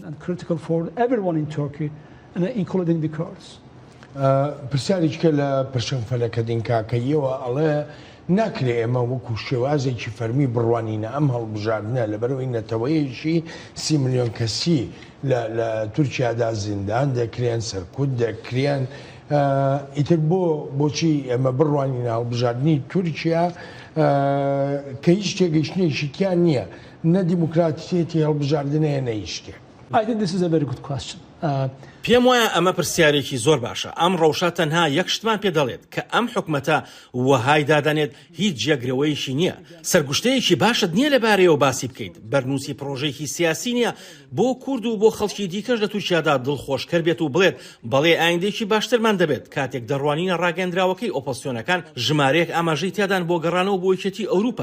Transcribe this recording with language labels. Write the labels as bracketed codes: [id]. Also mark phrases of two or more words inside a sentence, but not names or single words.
[ckb] پرسیارێککە لە پرشنفەلەکە دینکاکەیەوە ئەڵێ ناکرێ ئێمە وەکو شێوازێکی فەرمی بڕوانینە ئەم هەڵبژاردنە لەبەرەوەی نەتەوەیەکی 30 ملیۆن کەسی لە تورکیادا زیندان دەکرێن، سەرکوت دەکرێن. ئیتر بۆچی ئەمە بڕوانینە هەڵبژاردننی تورکیا کە هیچ تێگەیشتنێکی تیان نییە، نە دیموکراتیەتی هەڵبژاردنەیە نە هیچ شتێک. [en] I think this is a very good question. [ckb] پێم وایە ئەمە پرسیارێکی زۆر باشە. ئەم ڕەوشە تەنها یەک شتمان پێ دەڵێت کە ئەم حکومەتە وەهای دادانێت هیچ جێگرەوەیشی نییە. سەرگوشتەیەکی باشت نییە لەبارەیەوە باسی بکەیت. بەرنووسی پرۆژێکی سیاسی نییە بۆ کورد و بۆ خەڵکی دیکەش لە تورکیادا دڵخۆشکەر بێت و بڵێت بەڵێ ئایندێکی باشترمان دەبێت کاتێک دەڕوانینە ڕاگەندراوەکەی ئۆپۆزیسیۆنەکان ژمارەیەک ئاماژەی تیادان بۆ گەڕانەوە بۆ یەکێتی ئەوروپا.